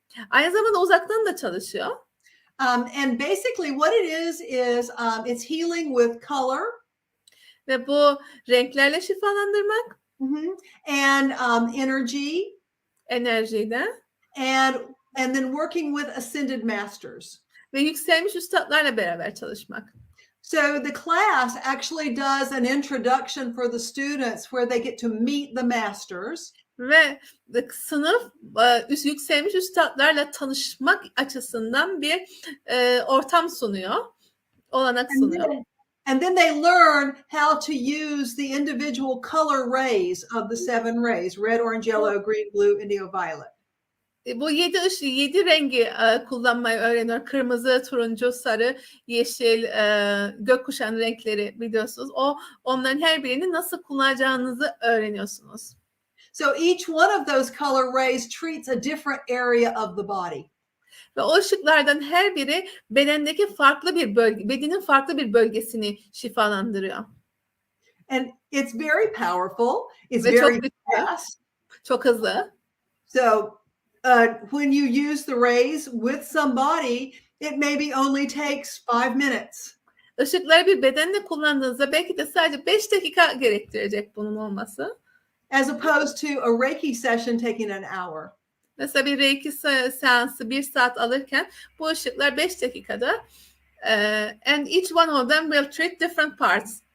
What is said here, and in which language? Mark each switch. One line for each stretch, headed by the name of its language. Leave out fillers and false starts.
Turkish: Aynı zamanda uzaktan da çalışıyor.
English: And basically what it is it's healing with color.
Turkish: Ve bu renklerle şifalandırmak.
English: And energy.
Turkish: Enerjiyle.
English: And then working with ascended masters.
Turkish: Ve yükselmiş üstadlarla beraber çalışmak.
English: So the class actually does an introduction for the students where they get to meet the masters.
Turkish: Ve sınıf yükselmiş üstadlarla tanışmak açısından bir ortam sunuyor, olanak sunuyor.
English: And then they learn how to use the individual color rays of the 7 rays: red, orange, yellow, green, blue, indigo, violet.
Turkish: Bu 7 rengi kullanmayı öğreniyor. Kırmızı, turuncu, sarı, yeşil, gökkuşağı renkleri biliyorsunuz. Onların her birini nasıl kullanacağınızı öğreniyorsunuz.
English: So each one of those color rays treats a different area of the body.
Turkish: Ve o ışıklardan her biri bedendeki farklı bir bölge, bedenin farklı bir bölgesini şifalandırıyor.
English: And it's very powerful. It's
Turkish: Ve
English: very fast.
Turkish: Çok hızlı.
English: So when you use the rays with somebody, it maybe only takes 5 minutes.
Turkish: Işıkları bir bedenle kullandığınızda belki de sadece 5 dakika gerektirecek bunun olması.
English: As opposed to a Reiki session taking an hour.
Turkish: Mesela bir Reiki seansı 1 saat alırken bu ışıklar 5 dakikada.
English: And each one of them will treat different parts.